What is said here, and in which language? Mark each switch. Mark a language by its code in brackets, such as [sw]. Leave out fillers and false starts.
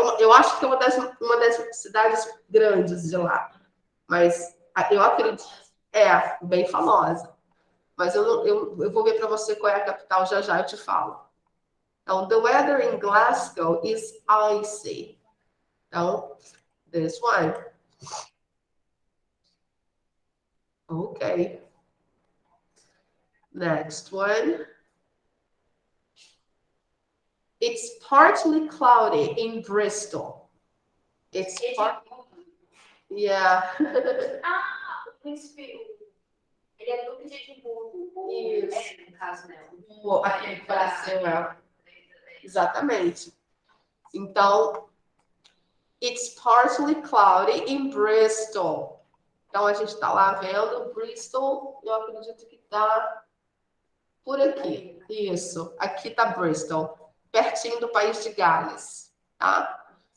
[pt] Eu acho que é uma das cidades grandes de lá. Mas eu acredito, é bem famosa. Mas eu vou ver para você qual é a capital já já eu te falo. [en] Então, the weather in Glasgow is icy. Então, this one. Okay. Next one. It's partly cloudy in Bristol. It's yeah. [pt] Ah, o príncipe. Ele é do príncipe de Edimburgo. Isso. No caso, né? Aquele que faleceu, é. Exatamente. [en] Então, it's partly cloudy in Bristol. [pt] Então, a gente está lá vendo Bristol, eu acredito que está por aqui. Isso, aqui está Bristol, pertinho do país de Gales, tá?